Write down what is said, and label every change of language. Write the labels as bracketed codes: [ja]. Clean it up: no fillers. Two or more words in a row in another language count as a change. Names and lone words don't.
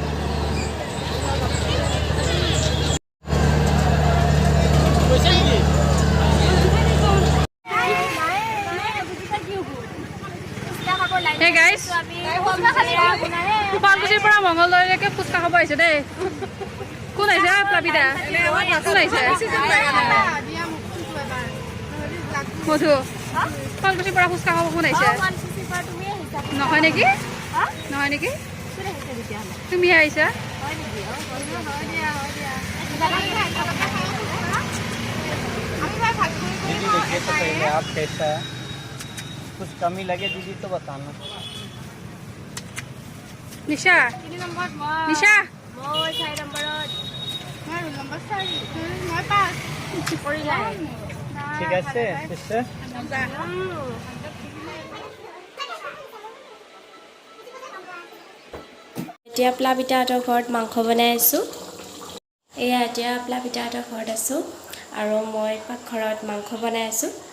[en] Hey guys, [as] Palpuchir পৰা মঙ্গলদৈলৈকে ফুচকা খাব আহিছে দেই। কোন আহিছে? প্লাবিতা। কোন আহিছে? মধু। Palpuchir পৰা ফুচকা খাব কোন আহিছে? নহয় নেকি? নহয় নেকি তুমিহে আহিছা [hi] दीदी देखिए तो पहले आप कैसा है कुछ कमी लगे दीदी तो बताना [as] নিশা নিশা মই 4 নম্বৰত ঠিক আছে sister এতিয়া প্লাবিতাহঁতৰ ঘৰত মাংস বনাই আছোঁ এয়া এতিয়া প্লাবিতাহঁতৰ ঘৰত আছোঁ আৰু মই পাকঘৰত মাংস বনাই আছোঁ